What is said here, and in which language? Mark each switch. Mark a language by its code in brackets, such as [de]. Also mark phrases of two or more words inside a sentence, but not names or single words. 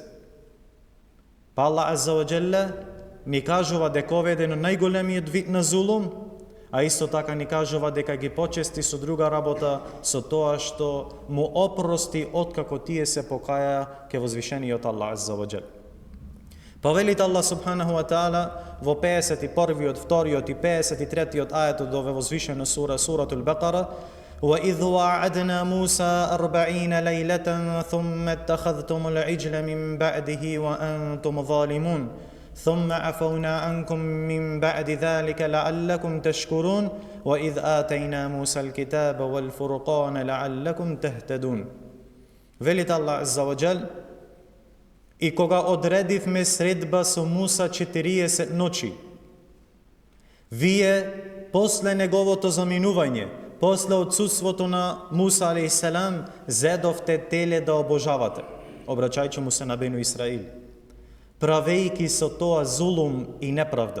[mk] Па Аллах [ar] عز وجل [mk] ни кажува дека ова е еден од најголемиот вид на зулум, а исто така ни кажува дека ги почести со друга работа, со тоа што му опрости откако тие се покаја ке возвишениот Аллах [ar] عز وجل. [mk] Па велите [ar] الله سبحانه وتعالى [mk] во 51-иот, 2-иот и 53-иот ајет од оваа возвишена сура, [ar] суратул Бакара: وَإِذْ وَعَدْنَا مُوسَى 40 لَيْلَةً ثُمَّ اتَّخَذْتُمُ الْعِجْلَ مِنْ بَعْدِهِ وَأَنْتُمْ ظَالِمُونَ ثُمَّ عَفَوْنَا عَنْكُمْ مِنْ بَعْدِ ذَلِكَ لَعَلَّكُمْ تَشْكُرُونَ وَإِذْ آتَيْنَا مُوسَى الْكِتَابَ وَالْفُرْقَانَ لَعَلَّكُمْ تَهْتَدُونَ. [mk] Велите Аллах [ar] عز وجل: [mk] и кога одредивме средба со Муса 40 ночи, вие после неговото заминување, после отсутството на [ar] موسى عليه السلام, [mk] зедовте теле да обожавате, обраќајќи му се на Бену Исраил, правејќи со тоа зулум и неправда.